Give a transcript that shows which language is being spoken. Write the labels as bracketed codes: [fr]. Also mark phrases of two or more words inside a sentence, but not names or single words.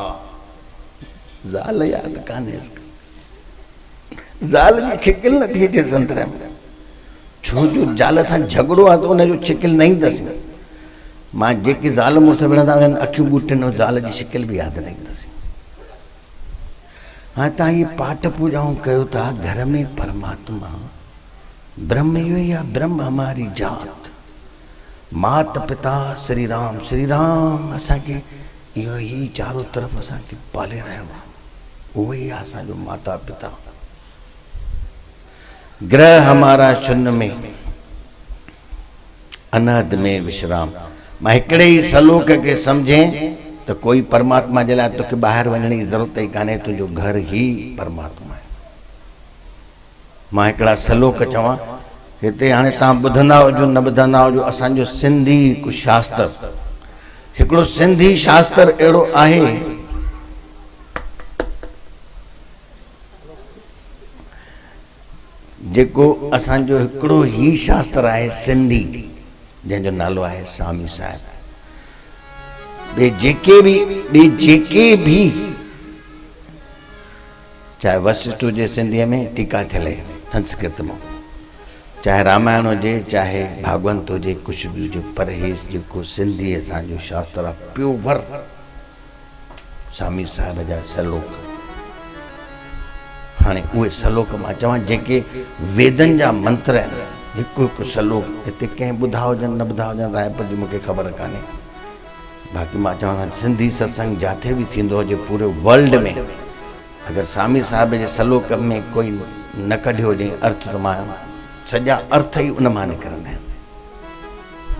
[sd] ज़ाल यादि कान्हे, ज़ाल जी शिकिल न थी अचे संतरे में। छो जो ज़ाल सां झगड़ो आहे त उनजो शिकिल न ईंदसि। मां जेके ज़ाल मुड़ुस विढ़ंदा उन्हनि अखियूं ॿूटिन, ज़ाल जी शिकिल बि यादि न ईंदसि। हाँ, तव्हां ये पाठ पूजाऊं कयो था, घर में परमात्मा ब्रह्म इहो ई आहे। [hi] ब्रह्म हमारी जात, मात पिता श्री राम। [sd] श्री राम असांखे इहो ई चारों तरफ़ असांखे पाले रहियो आहे, उहो ई आहे असांजो माता पिता। [hi] ग्रह हमारा शून्य में, अनहद में विश्राम। [sd] मां हिकिड़े ई सलोक खे सम्झें तो कोई परमात्मा जे लाइ तोखे ॿाहिरि वञण जी ज़रूरत ई कान्हे, तुंहिंजो घर ई परमात्मा आहे। मां हिकिड़ा सलोक चवां, हिते हाणे तव्हां ॿुधंदा हुजो न ॿुधंदा हुजो, असांजो सिंधी कुझु शास्त्र, हिकिड़ो सिंधी शास्त्र अहिड़ो आहे जेको असांजो हिकिड़ो ई शास्त्र आहे सिंधी, जंहिंजो नालो आहे स्वामी साहिब। ॿे जेके भी चाहे वशिष्ठ हुजे सिंधीअ में, टीका थियल आहे संस्कृत में, चाहे रामायण हुजे चाहे भागवंत हुजे [hi] कुछ भी [sd] हुजे, पर हे जेको सिंधी असांजो शास्त्र आहे प्योर स्वामी साहिब जा सलोक, हाणे उहे सलोक मां चवां जेके वेदनि जा मंत्र आहिनि, हिकु हिकु सलोक हिते कंहिं ॿुधा हुजनि न ॿुधा हुजनि रायपुर जी मूंखे ख़बर कान्हे, बाक़ी मां चवां सिंधी सत्संग जिथे बि थींदो हुजे पूरे वर्ल्ड में अगरि स्वामी साहिब जे सलोक में कोई न कढियो हुजे अर्थ, त मां सॼा अर्थ ई उन मां निकिरंदा आहिनि।